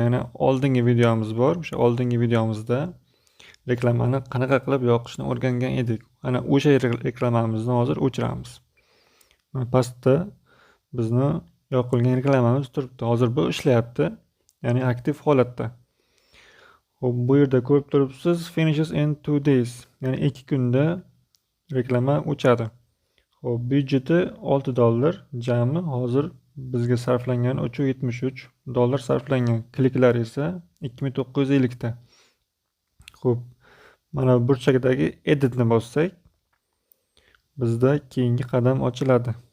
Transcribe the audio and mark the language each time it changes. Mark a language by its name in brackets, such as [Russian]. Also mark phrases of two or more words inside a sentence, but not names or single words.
[Uzbek] Yana oldingi videomiz bor. O'sha oldingi videomizda reklamani qanaqa qilib yoqishni o'rgangan edik. Ana o'sha reklamamizni hozir o'chiramiz. Pastda bizni yoqilgan reklamamiz turibdi. Hozir bu ishlayapti. Ya'ni aktiv holatda. Xo'p, bu yerda ko'rib turibsiz, [English] finishes in 2 days. [Uzbek] Ya'ni 2 kunda reklama o'chadi. Xo'p, byudjeti $6, jami hozir bizga sarflangan $373 sarflangan. Kliklar esa 2950 ta. Xo'p, mana burchakdagi editni bossak, bizda keyingi qadam ochiladi.